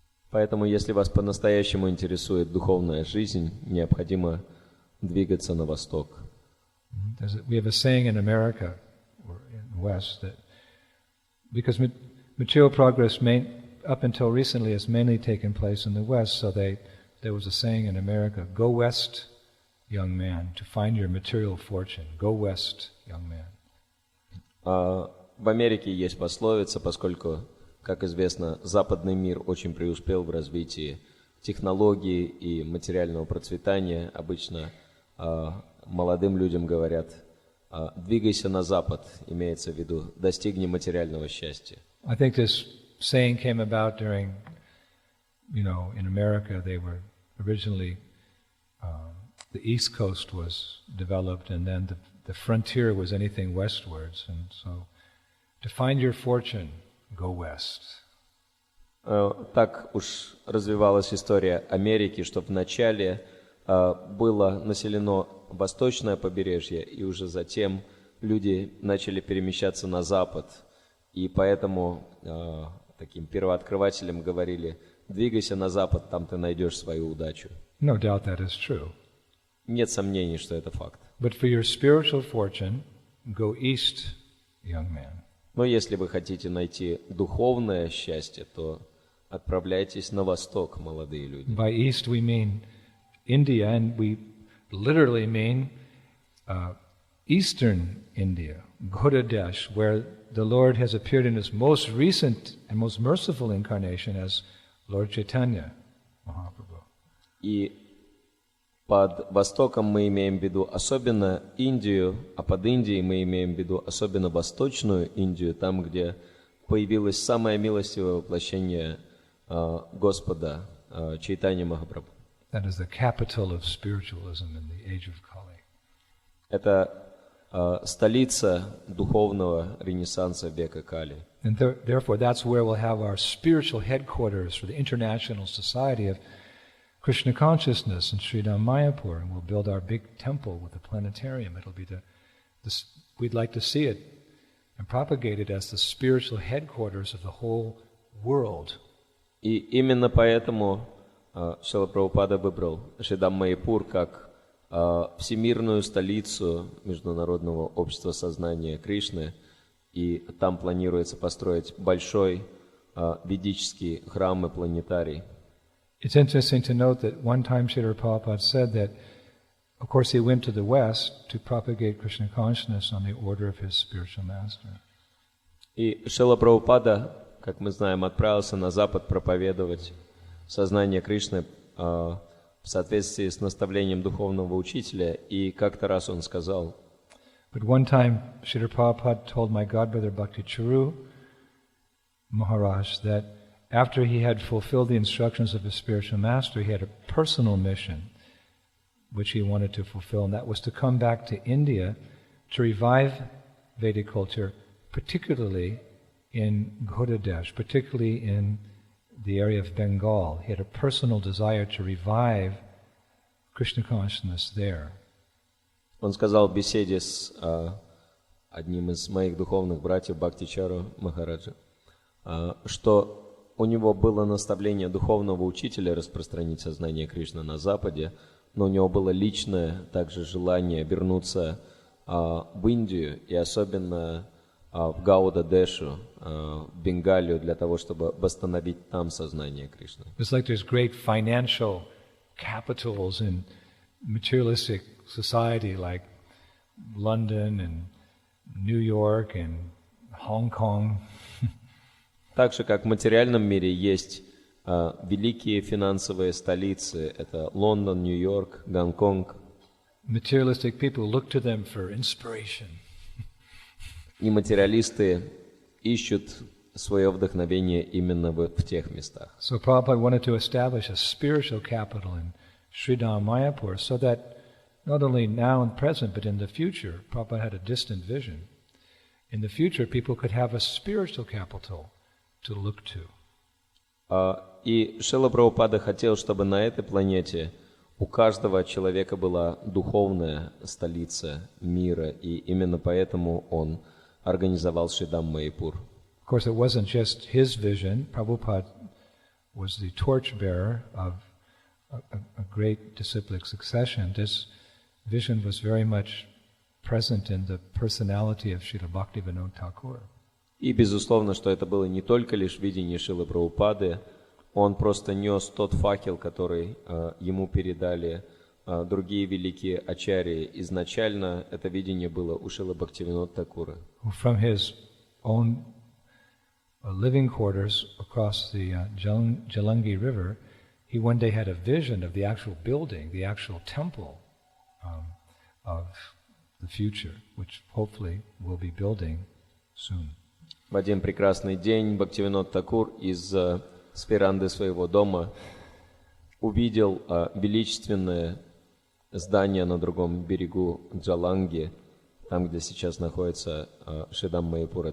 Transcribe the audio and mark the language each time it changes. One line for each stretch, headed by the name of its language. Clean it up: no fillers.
Russian: Поэтому, если вас по-настоящему интересует духовная жизнь, необходимо двигаться на восток.
English: We have a saying in America or in the West that because material progress up until recently has mainly taken place in the West, so there was a saying in America, "Go west, young man, to find your material fortune. Go west, young man."
Russian: В Америке есть пословица, поскольку, как известно, западный мир очень преуспел в развитии технологий и материального процветания. Обычно молодым людям говорят: двигайся на запад, имеется в виду, достигни материального счастья.
English: I think this saying came about during, in America they were originally, the East Coast was developed, and then the frontier was anything westwards, and so to find your fortune, go west.
Russian: Так уж развивалась история Америки, что вначале было населено восточное побережье, и уже затем люди начали перемещаться на запад, и поэтому таким первооткрывателям говорили: двигайся на запад, там ты найдешь свою удачу.
English: No doubt that is true.
Russian: Нет сомнений, что это факт.
English: But for your spiritual fortune, go east, young man.
Russian: Но если вы хотите найти духовное счастье, то отправляйтесь на восток, молодые люди.
English: By east we mean India, and we literally mean eastern India, Gaudadesh, where the Lord has appeared in his most recent and most merciful incarnation as Lord Chaitanya Mahaprabhu.
Russian: И под Востоком мы имеем в виду особенно Индию, а под Индией мы имеем в виду особенно Восточную Индию, там, где появилось самое милостивое воплощение Господа, Чайтанья Махапрабху.
English: That is the capital of spiritualism in the age of Kali.
Russian: Это столица духовного ренессанса века Кали.
English: And therefore, that's where we'll have our spiritual headquarters for the International Society of Krishna Consciousness in Sridham Mayapur, and we'll build our big temple with a planetarium. It'll be we'd like to see it and propagate it as the spiritual headquarters of the whole world.
Russian: И именно поэтому Шрила Прабхупада выбрал Шридам Майяпур как всемирную столицу Международного общества сознания Кришны, и там планируется построить большой ведический храм и планетарий.
English: It's interesting to note that one time Srila Prabhupada said that, of course, he went to the West to propagate Krishna consciousness on the order of his spiritual master.
Russian: И Шрила Прабхупада, как мы знаем, отправился на Запад проповедовать сознание Кришны в соответствии с наставлением духовного учителя, и как-то раз он сказал:
English: But one time, Srila Prabhupada told my godbrother Bhakti Charu Maharaj that after he had fulfilled the instructions of his spiritual master, he had a personal mission which he wanted to fulfill, and that was to come back to India to revive Vedic culture, particularly in Gaudadesh, particularly in the area of Bengal. He had a personal desire to revive Krishna consciousness there.
Russian: Он сказал в беседе с одним из моих духовных братьев Бхактичару Махараджа, что у него было наставление духовного учителя распространить сознание Кришны на Западе, но у него было личное также желание вернуться в Индию и особенно в Гауда-Дешу, в Бенгалию, для того, чтобы восстановить там сознание Кришны.
English: It's like there's great financial capitals in materialistic society like London and New York and Hong Kong.
Russian: Так же, как в материальном мире есть великие финансовые столицы, это Лондон, Нью-Йорк, Гонконг.
English: Materialistic people look to them for inspiration.
Russian: И материалисты ищут свое вдохновение именно в тех местах.
English: So Prabhupada wanted to establish a spiritual capital in Sridham Mayapur so that not only now and present, but in the future, Prabhupada had a distant vision. In the future, people could have a spiritual capital to look to.
Russian: И Шрила Прабхупада хотел, чтобы на этой планете у каждого человека была духовная столица мира, и именно поэтому он организовал Шридам Майяпур.
English: Of course, it wasn't just his vision. Prabhupada was the torchbearer of a great disciplic succession. This vision was very much present in the personality of Srila Bhaktivinoda Thakur.
Russian: И, безусловно, что это было не только лишь видение Шрилы Прабхупады, он просто нес тот факел, который ему передали другие великие ачарьи. Изначально это видение было у Шрилы Бхактивинода Thakura.
English: From his own living quarters across the Jalangi River, he one day had a vision of the actual building, the actual temple of the future, which hopefully we'll be building soon.
Russian: В один прекрасный день Бхактивинод Thakур из с веранды своего дома увидел величественное здание на другом берегу Джаланги, там, где сейчас находится Шридам Майяпур.